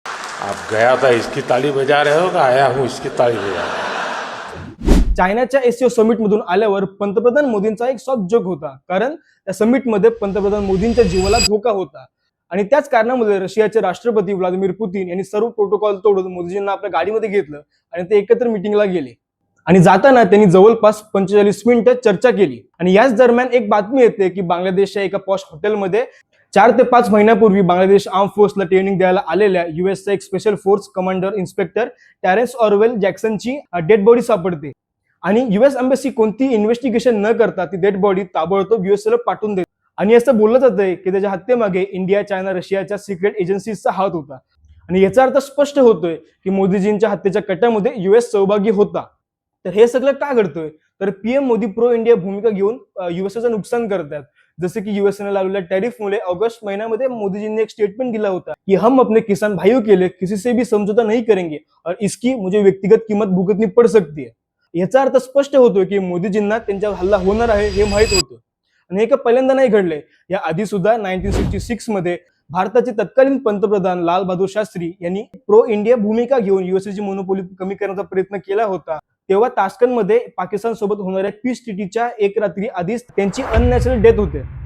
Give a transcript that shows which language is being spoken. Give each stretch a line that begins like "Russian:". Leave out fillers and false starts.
Hindi: आप गया था इसकी ताली बजा रहे हो का आया हूँ इसकी ताली बजा रहा हूं?
Marathi: चायनाच्या एससीओ समिट मधून आल्यावर पंतप्रधान मोदींचा एक सॉफ्ट जोक होता, कारण त्या समिट मध्ये पंतप्रधान मोदींच्या जीवाला धोका होता आणि त्याच कारणामुळे रशियाचे राष्ट्रपती व्लादिमीर पुतीन यांनी सर्व प्रोटोकॉल तोडून मोदीजींना आपल्या गाडीमध्ये घेतलं आणि ते एकत्र मीटिंगला गेले आणि जाताना त्यांनी जवळपास 45 मिनिटं चर्चा केली. आणि याच दरम्यान एक बातमी येते की बांगलादेशच्या एका पॉश हॉटेलमध्ये 4 ते 5 महिन्यापूर्वी बांगलादेश आर्म फोर्सला ट्रेनिंग द्यायला आलेल्या युएसचा एक special force commander inspector Terence Orwell जॅक्सनची dead body सापडते आणि युएस एम्बसी कोणती इन्व्हेस्टिगेशन न करता ती डेड बॉडी ताबडतोब युएसला पाठवून देते. आणि असं बोललं जातंय की त्याच्या हत्येमागे इंडिया, चायना, रशियाच्या सिक्रेट एजन्सीजचा हात होता आणि याचा अर्थ स्पष्ट होतोय की मोदीजींच्या हत्येच्या कटामध्ये युएस सहभागी होता. तर हे सगळं का घडतोय? तर पीएम मोदी प्रो इंडिया भूमिका घेऊन युएसचं नुकसान करतात. जसे की युएसने लावलेल्या टॅरिफमुळे ऑगस्ट महिन्यामध्ये मोदीजींनी एक स्टेटमेंट दिला होता की
Hindi: हम अपने किसान भाइयों के लिए किसी से भी समझौता नहीं करेंगे और इसकी मुझे व्यक्तिगत किंमत भुगतनी पड सकती है.
Marathi: याचा अर्थ स्पष्ट होतोय की मोदीजींना त्यांच्यावर हल्ला होणार आहे हे माहित होतं आणि हे पहिल्यांदा नाही घडले. या आधी सुद्धा 1966 मध्ये भारताचे तत्कालीन पंतप्रधान लाल बहादूर शास्त्री यांनी प्रो इंडिया भूमिका घेऊन युएसची मोनोपोली कमी करण्याचा प्रयत्न केला होता. तेव्हा ताश्कंदमध्ये पाकिस्तान सोबत होणाऱ्या पीस ट्रीटीच्या एक रात्री आधीच त्यांची अननॅचरल डेथ होते.